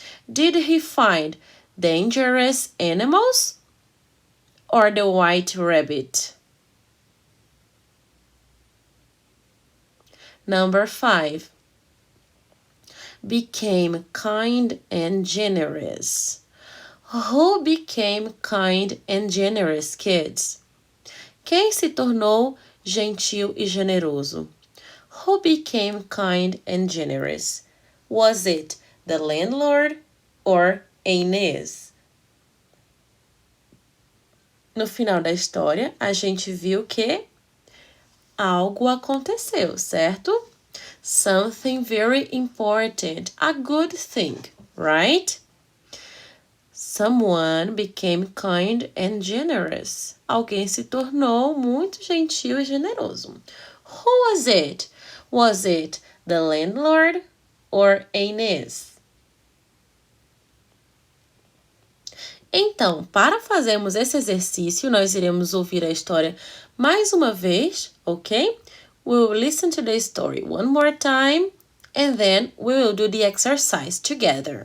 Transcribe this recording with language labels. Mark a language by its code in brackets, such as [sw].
[en] Did he find dangerous animals or the white rabbit? Number 5. Became kind and generous. Who became kind and generous, kids? [pt] Quem se tornou gentil e generoso? [en] Who became kind and generous? Was it the landlord or Aniz? [pt] No final da história, a gente viu que algo aconteceu, certo? [en] Something very important, a good thing, right? Someone became kind and generous. [pt] Alguém se tornou muito gentil e generoso. [en] Who was it? Was it the landlord or Aniz? [pt] Então, para fazermos esse exercício, nós iremos ouvir a história mais uma vez, ok? [en] We will listen to the story one more time and then we will do the exercise together.